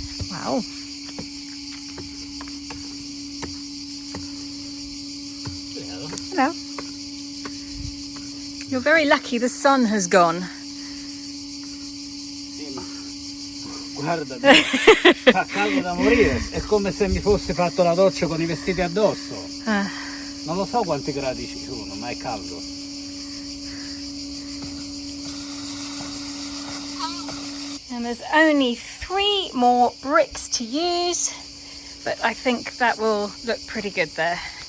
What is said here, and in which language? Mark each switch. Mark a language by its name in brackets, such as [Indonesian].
[English] Wow. Hello. You're very lucky the sun has gone. [Italian] Sì, ma guarda, fa caldo da morire. È come se mi fosse fatto la doccia con I vestiti addosso. Non lo so quanti gradi ci sono, ma è caldo. [English] And there's only 3 more bricks to use, but I think that will look pretty good there.